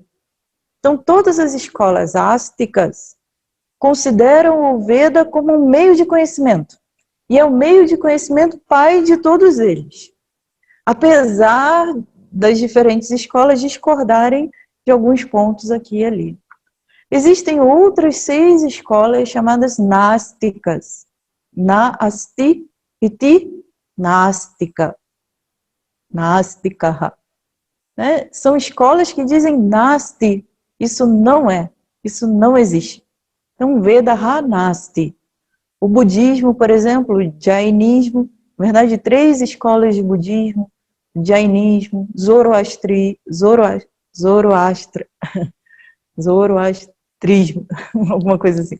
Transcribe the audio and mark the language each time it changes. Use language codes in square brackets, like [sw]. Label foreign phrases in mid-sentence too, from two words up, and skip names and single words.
[pt] Então, todas as escolas ásticas consideram o Veda como um meio de conhecimento. E é o meio de conhecimento pai de todos eles. Apesar das diferentes escolas discordarem de alguns pontos aqui e ali. Existem outras 6 escolas chamadas násticas. [sa] नास्ति इति नास्तिक. Nastikaha. [pt] Né? São escolas que dizem nasti. Isso não é. Isso não existe. Então, [sa] वेदः नास्ति. [pt] O budismo, por exemplo, o jainismo, na verdade, 3 escolas de budismo, jainismo, zoroastrismo, alguma coisa assim.